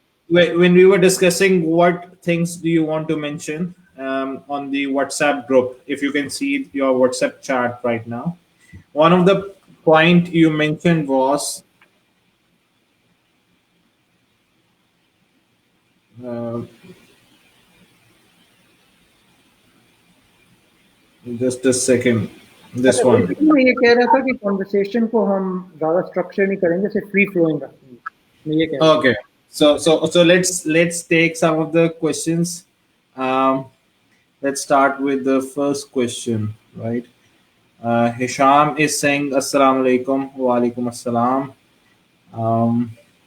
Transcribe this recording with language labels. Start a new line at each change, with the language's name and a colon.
English: When we were discussing what things do you want to mention on the WhatsApp group, if you can see your WhatsApp chat right now, one of the point you mentioned was just a second. This one.
Hindi: मैं ये कह रहा था कि conversation को हम ज़्यादा structure नहीं करेंगे, सिर्फ free flowing रखेंगे। मैं ये कह रहा था।
English: Okay. So let's take some of the questions. Let's start with the first question, right? Hisham is saying Assalamu alaikum. Wa alaikum assalam.